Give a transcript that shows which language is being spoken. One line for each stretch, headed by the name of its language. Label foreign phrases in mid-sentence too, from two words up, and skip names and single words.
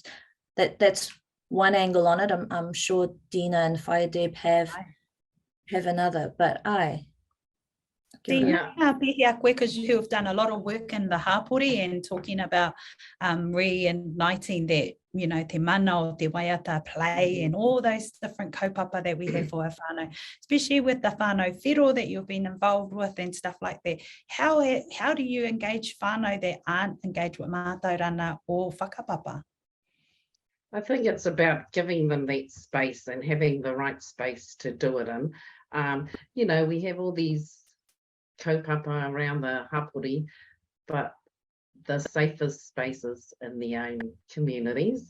English: That's one angle on it. I'm sure Dina and Whaia Deb have another, but Dina, because you have done a lot of work in the hapori and talking about reigniting that, you know,
Māori: te mana o te waiata
English: play and all those different kaupapa that we have for our whānau, especially with the
Māori: whānau whiro
English: that you've been involved with and stuff like that. How do you engage whānau that aren't engaged with mātauranga or whakapapa? I think it's about giving them that space and having the right space to do it in. You know, we have all these kaupapa around the hapori, but the safest spaces in their own communities.